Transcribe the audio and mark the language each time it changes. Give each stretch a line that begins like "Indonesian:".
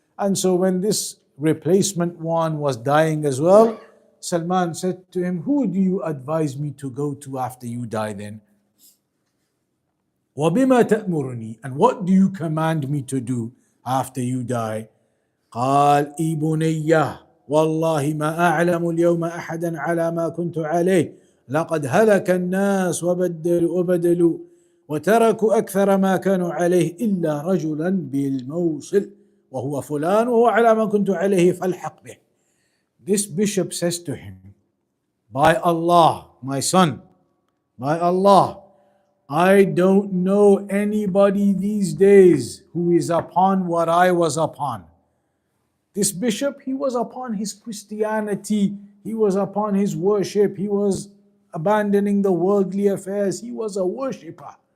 English: And so when this replacement one was dying as well, Salman said to him, who do you advise me to go to after you die then?
Arabic: وَبِمَا تَأْمُرُنِي.
English: And what do you command me to do after you die?
Arabic: قال إي بنيّة والله ما أعلم اليوم أحدا على ما كنت عليه لقد هلك الناس وبدلوا وتركوا أكثر ما كانوا عليه إلا رجلا بالموصل وهو فلان وهو على ما كنت عليه فالحق به.
English: This bishop says to him, by Allah, my son, by Allah, I don't know anybody these days who is upon what I was upon. This bishop, he was upon his Christianity, he was upon his worship, he was abandoning the worldly affairs, he was a worshipper.